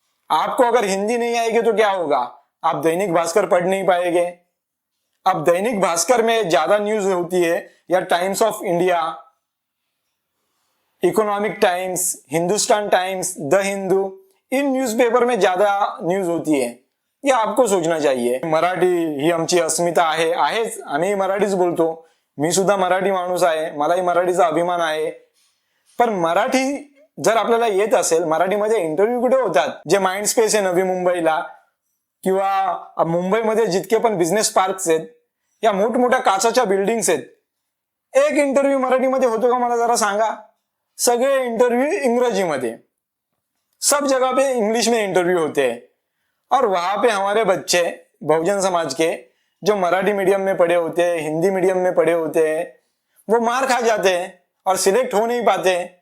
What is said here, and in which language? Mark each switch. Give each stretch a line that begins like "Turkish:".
Hindi: आपको अगर हिंदी नहीं आएगी तो क्या होगा? आप दैनिक भास्कर पढ़ नहीं पाएंगे। अब दैनिक भास्कर में ज्यादा न्यूज होती है, या times of India, economic times, Hindustan times, the Hindu, in newspaper में ज्यादा न्यूज होती है। ये आपको सोचना चाहिए।
Marathi: मराठी ही आमची अस्मिता आहेच, आम्ही मराठीच बोलतो, मी सुद्धा मराठी माणूस आहे, मलाही मराठीचा अभिमान आहे। पण मराठी जर आपल्याला येत असेल, मराठीमध्ये इंटरव्ह्यू कुठे होतात? जे माइंड स्पेस आहे नवी मुंबईला, किंवा मुंबईमध्ये जितके पण बिझनेस पार्क्स आहेत, या मोठमोठ्या काचाच्या बिल्डिंग्स आहेत, एक इंटरव्ह्यू मराठीमध्ये होतो का मला जरा सांगा? सगळे इंटरव्यू इंग्रजीमध्ये,
Hindi: सब जगह पे इंग्लिश में इंटरव्यू होते हैं। और वहां पे हमारे बच्चे बहुजन समाज के जो मराठी मीडियम में पढ़े होते हैं, हिंदी मीडियम में पढ़े होते हैं, वो मार खा जाते हैं और सिलेक्ट हो नहीं पाते।